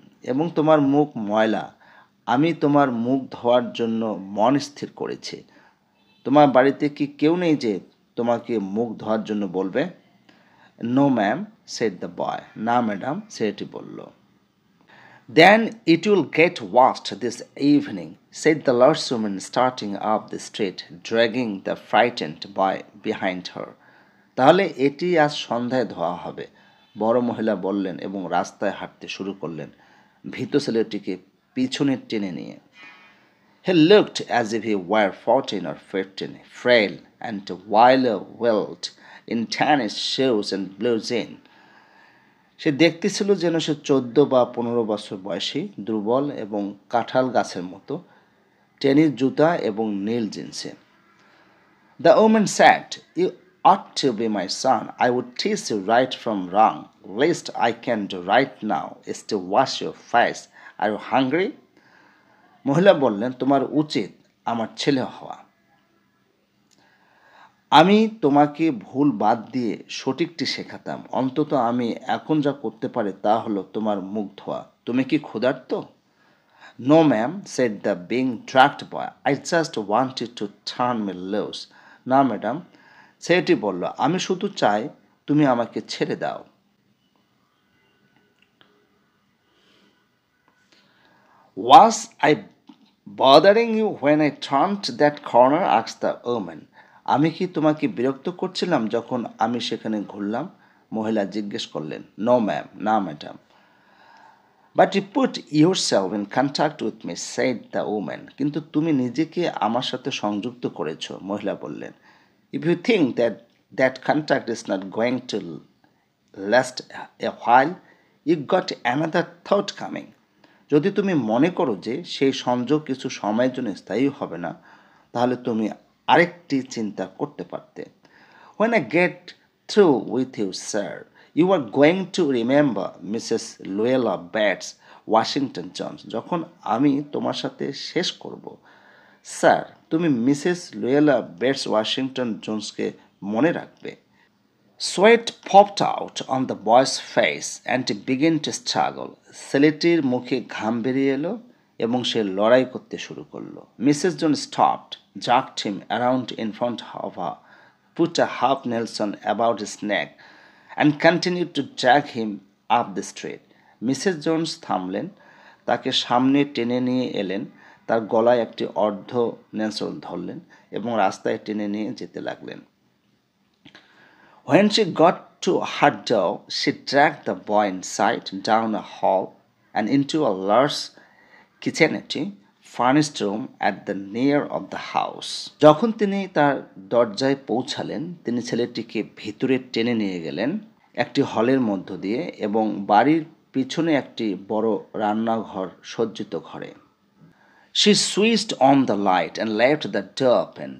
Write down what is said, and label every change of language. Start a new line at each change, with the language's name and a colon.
Bangla: এবং তোমার মুখ ময়লা, আমি তোমার মুখ ধোয়ার জন্য মন স্থির করেছি। তোমার বাড়িতে কি কেউ নেই যে তোমাকে মুখ ধোয়ার জন্য বলবে?
English: No ma'am, said the boy.
Bangla: না ম্যাডাম, ছেলেটি বলল।
English: Then it will get washed this evening, said the lord's-woman, starting up the street, dragging the frightened boy behind her.
Bangla: তাহলে এটি আজ সন্ধ্যায় ধোয়া হবে, বড় মহিলা বললেন এবং রাস্তায় হাঁটতে শুরু করলেন, ভীত ছেলেটিকে পিছনে টেনে নিয়ে।
English: He looked as if he were 14 or 15, frail and wilder-willed, in tennis shoes and blue jeans.
Bangla: সে দেখতে ছিল যেন সে 14 বা 15 বছর বয়সী, দুর্বল এবং কাঁঠাল গাছের মতো, টেনিস জুতা এবং নীল জিন্সে।
English: The woman said, "You ought to be my son. I would teach you right from wrong. Least I can do right now is to wash your face. Are you hungry?"
Bangla: মহিলা বললেন, তোমার উচিত আমার ছেলে হওয়া। আমি তোমাকে ভুল বাদ দিয়ে সঠিকটি শেখাতাম। অন্তত আমি এখন যা করতে পারি তা হলো তোমার মুখ ধোয়া। তুমি কি ক্ষুধার্ত?
English: No ma'am, said the being dragged boy. I just wanted to turn me loose.
Bangla: না ম্যাডাম, ছেলেটি বলল, আমি শুধু চাই তুমি আমাকে ছেড়ে দাও।
English: Was I bothering you when I turned that corner? asked the woman.
Bangla: আমি কি তোমাকে বিরক্ত করছিলাম যখন আমি সেখানে ঘুরলাম? মহিলা জিজ্ঞেস করলেন।
English: no ma'am,
Bangla: না madam.
English: But you put yourself in contact with me, said the woman.
Bangla: কিন্তু তুমি নিজেকে আমার সাথে সংযুক্ত করেছ, মহিলা বললেন।
English: If you think that contact is not going to last a while, you got another thought coming.
Bangla: যদি তুমি মনে করো যে সেই সংযোগ কিছু সময়ের জন্য স্থায়ী হবে না, তাহলে তুমি আরেকটি চিন্তা করতে পারতে।
English: When I get through with you, sir, you are going to remember Mrs. Luella Bates, Washington Jones.
Bangla: যখন আমি তোমার সাথে শেষ করব, স্যার, তুমি মিসেস লুয়েলা বেটস ওয়াশিংটন জোন্সকে মনে রাখবে।
English: Sweat popped out on the boy's face and he began to struggle.
Bangla: ছেলেটির মুখে ঘাম বেরিয়ে এলো এবং সে লড়াই করতে শুরু করলো।
English: Mrs John stopped, jerked him around in front of her, put a half Nelson about his neck and continued to drag him up the street.
Bangla: Mrs Jones থামলেন, তাকে সামনে টেনে নিয়ে এলেন, তার গলায় একটি অর্ধ নেলসন ধরলেন এবং রাস্তায় টেনে নিয়ে যেতে লাগলেন।
English: When she got to her door, she dragged the boy inside, down a hall, and into a large kitchenette furnished room at the near of the house.
Bangla: যখন তিনি তার দরজায় পৌঁছালেন, তিনি ছেলেটিকে ভিতরে টেনে নিয়ে গেলেন একটি হলের মধ্য দিয়ে এবং বাড়ির পিছনে একটি বড় রান্নাঘর সজ্জিত ঘরে।
English: She switched on the light and left the door open.